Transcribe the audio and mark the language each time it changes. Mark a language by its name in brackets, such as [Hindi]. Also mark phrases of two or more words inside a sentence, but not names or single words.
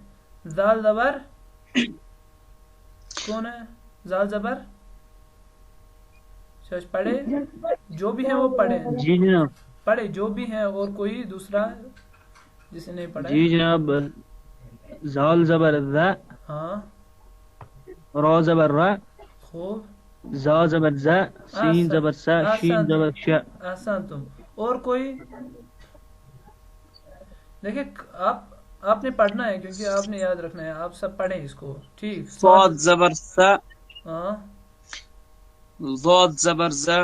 [Urdu] زال زبر کون ہے؟ زال زبر پڑھے، جو بھی ہیں وہ پڑھیں. جی جناب. پڑھے جو بھی ہیں. اور کوئی دوسرا جسے نہیں پڑھا؟ جی جناب. زال زبر ذا، ہاں را زبر را، خوب. زا زبر زا، سین زبر سا، شین زبر شا. آسان تم. اور کوئی؟ دیکھیں آپ نے پڑھنا ہے کیونکہ آپ نے یاد رکھنا ہے. آپ سب پڑھیں اس کو. ٹھیک. صاد زبر سا، ہاں ضاد زبر زا،